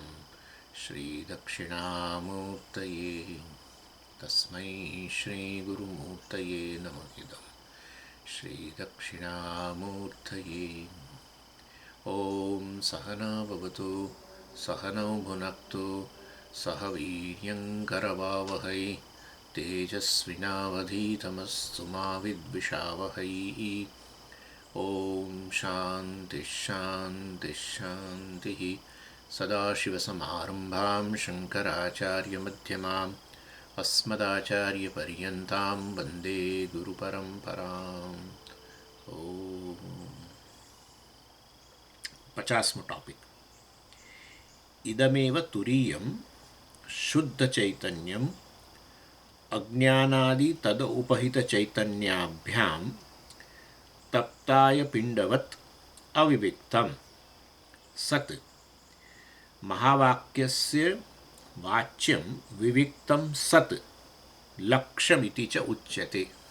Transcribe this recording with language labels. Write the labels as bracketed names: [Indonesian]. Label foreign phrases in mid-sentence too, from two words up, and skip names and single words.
[Sanskrit] श्रीदक्षिणामूर्तये तस्मै श्रीगुरुमूर्तये नमः श्रीदक्षिणामूर्तये ॐ सहना भवतु सहनौ भुनक्तु सह वीर्यङ्करवावहै तेजस्विनावधीतमस्तु मा विद्विषावहै ॐ शान्तिः शान्तिः शान्तिः सदाशिवसमारम्भां शङ्कराचार्यमध्यमाम् अस्मदाचार्यपर्यन्तां वन्दे गुरुपरम्पराम्. [Gujarati] ઓમ 50મો ટોપિક. [Sanskrit] इदमेव तुरीयम् शुद्ध चैतन्यम् अज्ञानादि तद् उपहित चैतन्याभ्याम् तप्ताय पिण्डवत् अविविक्तम् सत् महावाक्यस्य वाच्यम् विविक्तम् सत् लक्ष्यमिति च उच्यते.